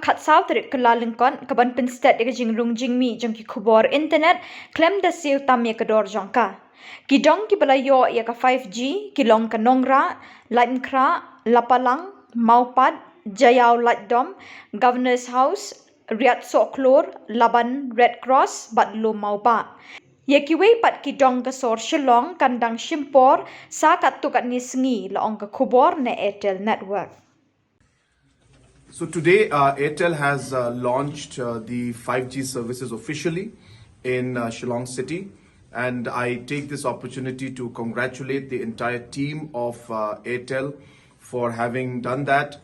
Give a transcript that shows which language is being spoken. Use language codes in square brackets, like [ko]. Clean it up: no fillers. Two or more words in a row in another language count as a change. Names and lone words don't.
[kha] khatsaw tarik Kyllalyngkot kaban pynstet ka jingrung jingmih jong ki Khubor internet khlem da siew tamye ka dor jongka ki dong ki balayo ya ka 5G ki long ka Nongrah Laitumkhrah Lapalang Mawpat Jaiaw laitdom Governor's House Riat Sohkhlur Laban Red Cross bat Lummawbah ye kiwei pat ki dong ka Sor Shillong kandang shimpor sa katto katne sngi laong ka Khubor ne Airtel network. [en] So today Airtel has launched the 5G services officially in Shillong city, and I take this opportunity to congratulate the entire team of Airtel for having done that.